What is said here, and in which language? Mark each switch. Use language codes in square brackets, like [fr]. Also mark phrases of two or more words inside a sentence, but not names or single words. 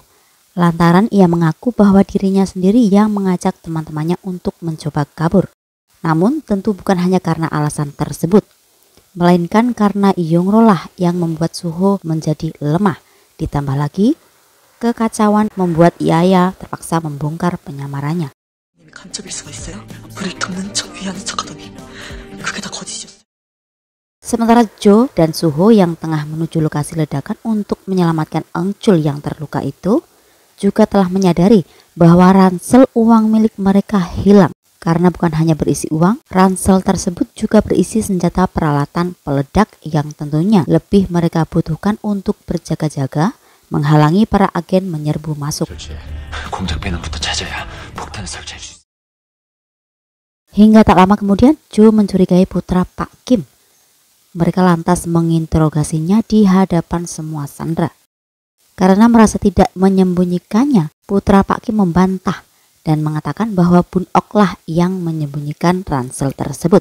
[id] Lantaran ia mengaku bahwa dirinya sendiri yang mengajak teman-temannya untuk mencoba kabur. Namun tentu bukan hanya karena alasan tersebut, melainkan karena Yongro lah yang membuat Suho menjadi lemah. Ditambah lagi, kekacauan membuat Yaya terpaksa membongkar penyamarannya. [ko] 님이 간첩일 수가 있어요? 우릴 돕는 척 위하는 척하더니 그게 다 거짓이었어요. [id] Sementara Jo dan Suho yang tengah menuju lokasi ledakan untuk menyelamatkan Engchul yang terluka itu juga telah menyadari bahwa ransel uang milik mereka hilang. Karena bukan hanya berisi uang, ransel tersebut juga berisi senjata peralatan peledak yang tentunya lebih mereka butuhkan untuk berjaga-jaga menghalangi para agen menyerbu masuk. [ko] 공작 배낭부터 찾아야 폭탄을 설치할 수 있어. [id] Hingga tak lama kemudian, Jo mencurigai putra Pak Kim. Mereka lantas menginterogasinya di hadapan semua sandera. Karena merasa tidak menyembunyikannya, putra Pak Kim membantah dan mengatakan bahwa Bun Ok lah yang menyembunyikan ransel tersebut.